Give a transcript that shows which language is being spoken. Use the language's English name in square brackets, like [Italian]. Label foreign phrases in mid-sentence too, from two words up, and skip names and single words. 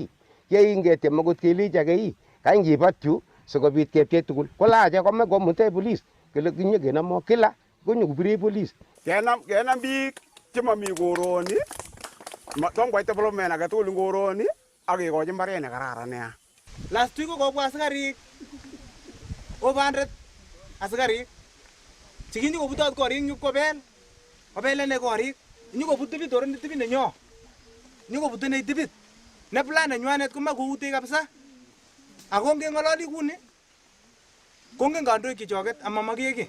[Kalenjin] Yeingetiam akot kelech akei kany kibat yu sikobit kepchei tugul. Kolache kome komute polis kele kinyekenamo kila konyokobire polis. Kenam biik chemami koroni tom koit development age tugul koroni ak kekochi mbaret nekararan nea. [English] Last week [Kalenjin] kokobwa asikarik over 100 asikarik chekinyo kobutot korik nyukobelene korik nyukobut tibit oret tibit nenyo nyukobut ne tibit ne plan nenywanet komo koute kabisa ako ngeng'ololi kuni kongen kandoik chechoket amamakeki.